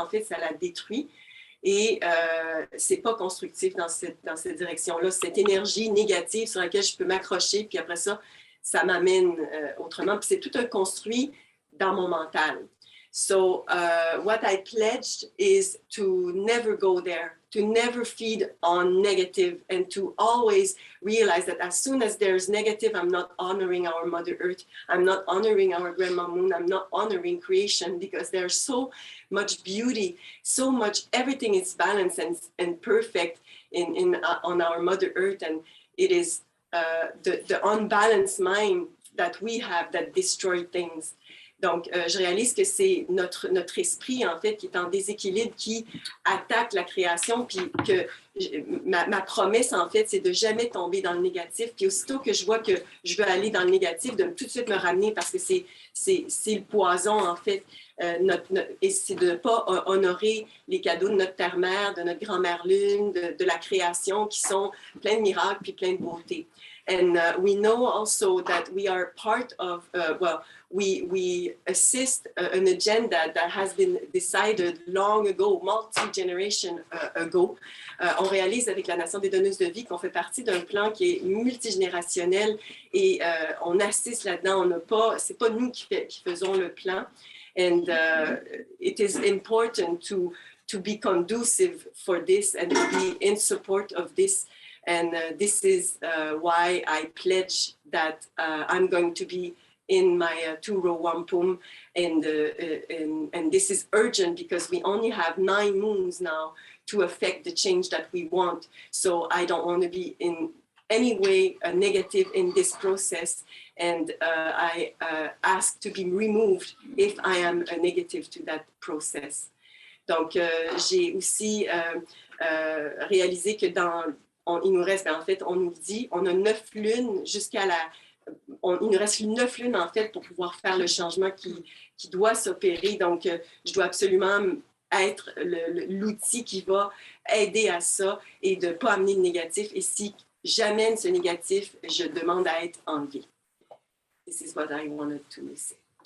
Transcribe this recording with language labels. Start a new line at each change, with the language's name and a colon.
French: En fait, ça la détruit et c'est pas constructif dans cette direction-là. Cette énergie négative sur laquelle je peux m'accrocher, puis après ça, ça m'amène autrement. Puis c'est tout un construit dans mon mental.
English: So what I pledged is to never go there, to never feed on negative, and to always realize that as soon as there's negative, I'm not honoring our Mother Earth, I'm not honoring our Grandma Moon, I'm not honoring creation, because there's so much beauty, so much, everything is balanced and perfect on our Mother Earth, and it is the unbalanced mind that we have that destroy things.
French: Donc, je réalise que c'est notre esprit, en fait, qui est en déséquilibre, qui attaque la création, puis que ma promesse, en fait, c'est de jamais tomber dans le négatif. Puis aussitôt que je vois que je veux aller dans le négatif, de tout de suite me ramener parce que c'est le poison, en fait. Et c'est de ne pas honorer les cadeaux de notre terre-mère, de notre grand-mère lune, de la création qui sont pleins de miracles puis pleins de beauté.
English: And we know also that we are part of, we assist an agenda that has been decided long ago, multi-generation ago.
French: On réalise avec la Nation des donneuses de vie qu'on fait partie d'un plan qui est multigénérationnel et on assiste là-dedans. On n'a pas, c'est pas nous qui faisons le plan.
English: And it is important to be conducive for this and to be in support of this. And this is why I pledge that I'm going to be in my two-row wampum. And this is urgent because we only have 9 moons now to affect the change that we want. So I don't want to be in any way negative in this process. And I ask to be removed if I am a negative to that process.
French: Donc, j'ai aussi réalisé que il nous reste, en fait, on nous dit, on a 9 lunes jusqu'à il nous reste 9 lunes, en fait, pour pouvoir faire le changement qui doit s'opérer. Donc, je dois absolument être l'outil qui va aider à ça et de ne pas amener de négatif. Et si j'amène ce négatif, je demande à être enlevé.
English: This is what I wanted to say.